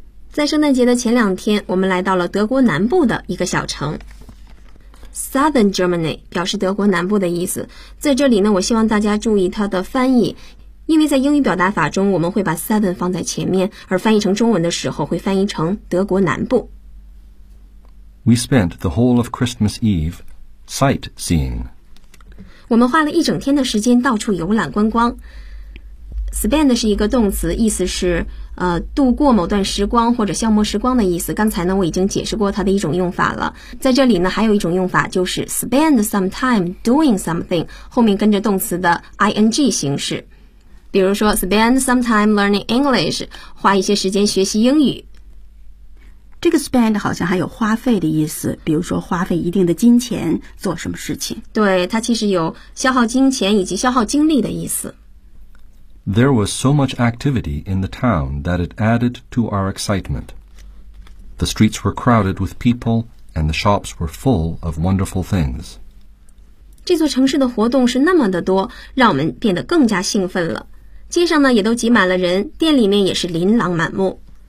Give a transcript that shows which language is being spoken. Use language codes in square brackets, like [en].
[zh] 在圣诞节的前两天，我们来到了德国南部的一个小城。 [en] Southern Germany 表示德国南部的意思。 [zh] 在这里呢，我希望大家注意它的翻译，因为在英语表达法中，我们会把 southern 放在前面，而翻译成中文的时候会翻译成德国南部。 [en] We spent the whole of Christmas Eve sightseeing. [zh] 我们花了一整天的时间到处游览观光。Spend 是一个动词，意思是度过某段时光或者消磨时光的意思。刚才呢，我已经解释过它的一种用法了。在这里呢，还有一种用法就是 [en] spend some time doing something， [zh] 后面跟着动词的 ing 形式。比如说 [en] spend some time learning English， [zh] 花一些时间学习英语。这个 spend 好像还有花费的意思，比如说花费一定的金钱做什么事情。对，它其实有消耗金钱以及消耗精力的意思。 [en] There was so much activity in the town that it added to our excitement. The streets were crowded with people and the shops were full of wonderful things. [zh] 这座城市的活动是那么的多，让我们变得更加兴奋了。街上呢也都挤满了人，店里面也是琳琅满目。